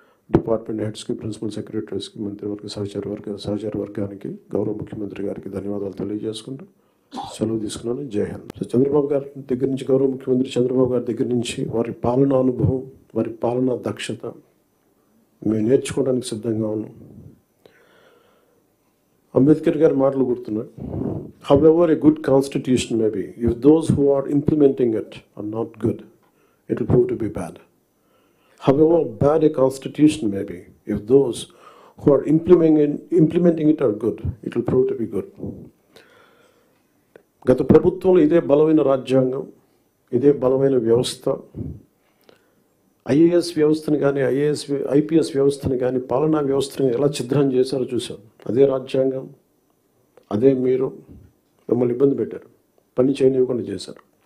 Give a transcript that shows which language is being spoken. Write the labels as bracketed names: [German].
[Telugu] Department హెడ్స్కి, principal సెక్రటరీస్కి, మంత్రివర్గ సహచర వర్గానికి, గౌరవ ముఖ్యమంత్రి గారికి ధన్యవాదాలు తెలియజేసుకుంటూ సెలవు తీసుకున్నాను. జై హింద్. సో చంద్రబాబు గారి దగ్గర నుంచి, గౌరవ ముఖ్యమంత్రి చంద్రబాబు గారి దగ్గర నుంచి వారి పాలనా అనుభవం, వారి పాలనా దక్షత మేము నేర్చుకోవడానికి సిద్ధంగా ఉన్నాం. అంబేద్కర్ గారి మాటలు గుర్తున్నాయి. [English] However a good constitution may be, if those who are implementing it are not good, it will prove to be bad. However bad a constitution may be, if those who are implementing it are good, it will prove to be good. [Telugu] గత ప్రభుత్వంలో ఇదే బలమైన రాజ్యాంగం, ఇదే బలమైన వ్యవస్థ, IAS వ్యవస్థను కానీ ఐపీఎస్ వ్యవస్థను కానీ పాలనా వ్యవస్థను ఎలా ఛిద్రం చేశారో చూసాం. అదే రాజ్యాంగం, అదే మీరు మిమ్మల్ని ఇబ్బంది పెట్టారు, పని చేయనివ్వకుండా చేశారు.